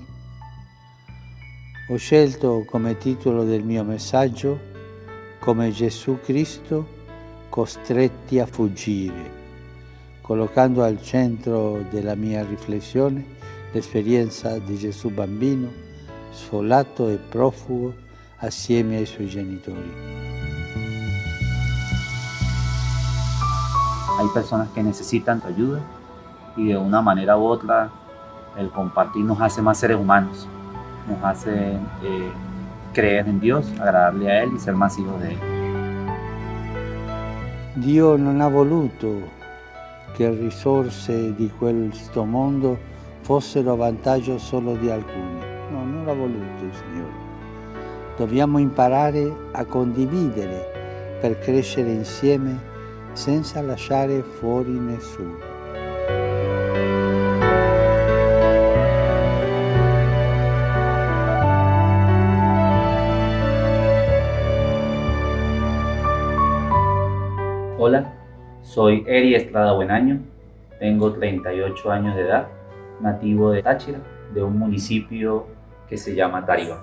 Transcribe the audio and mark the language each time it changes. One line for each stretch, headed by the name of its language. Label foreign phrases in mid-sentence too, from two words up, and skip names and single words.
Italian: Ho scelto come titolo del mio messaggio "Come Gesù Cristo costretti a fuggire", collocando al centro della mia riflessione l'esperienza di Gesù bambino, sfollato e profugo assieme ai suoi genitori.
Spanish: Hay personas que necesitan tu ayuda y de una manera u otra el compartir nos hace más seres humanos, nos hace creer en Dios, agradarle a Él y ser más hijos de Él.
Italian: Dio non ha voluto che le risorse di questo mondo fossero a vantaggio solo di alcuni. No, non l'ha voluto il Signore. Dobbiamo imparare a condividere per crescere insieme senza lasciare fuori nessuno.
Spanish: Hola, soy Eri Estrada Buenaño, tengo 38 años de edad, nativo de Táchira, de un municipio que se llama Tariba.